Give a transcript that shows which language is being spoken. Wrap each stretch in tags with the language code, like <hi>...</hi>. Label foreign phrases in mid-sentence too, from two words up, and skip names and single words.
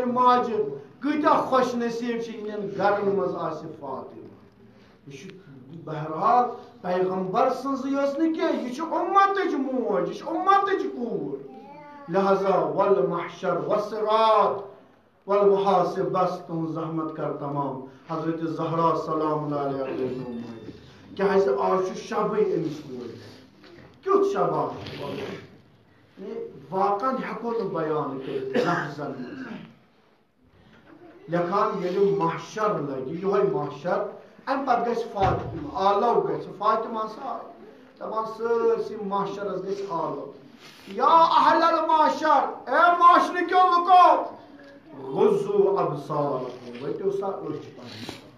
<ks>ماجہِ کۭتیاہ خۄش نصیٖب چھِ یِہٕنٛدٮ۪ن گرن منٛز آسہِ فاطمہ یہ بہرحال پیغمبر سٕنٛزٕے ٲس نہٕ کینٛہہ یہِ چھِ اُمتٕچ موج یہِ چھِ اُمتٕچ کوٗر لہذا</ks> <ar>ول محشر وصراط والمحاسب</ar> <ks>بس تُہٕنٛز زحمت کر تمام حضرت زہرا</ks> <ar>سلام اللہ علیہ</ar> <ks>کیٛازِ آز چھُ شبٕے أمِس کورِ کیُتھ شبا واقعن ہیٚکو نہٕ بیان کٔرِتھ لفظن منٛز لیکھان ییٚلہِ محشر لگہِ یِہوے محشر امہ پتہٕ گژھِ فاطمہ آلو گژھِ فاطمہ سا دپان سٲرسٕے محشرس گژھِ آلو</ks> <ar>یا اہل المحشر</ar> <ks>اے معاشرٕ کیو لُکو</ks> <ar>غضوا ابصارکم</ar> <ks>ؤٹِو سا أچھ پنٕنۍ</ks>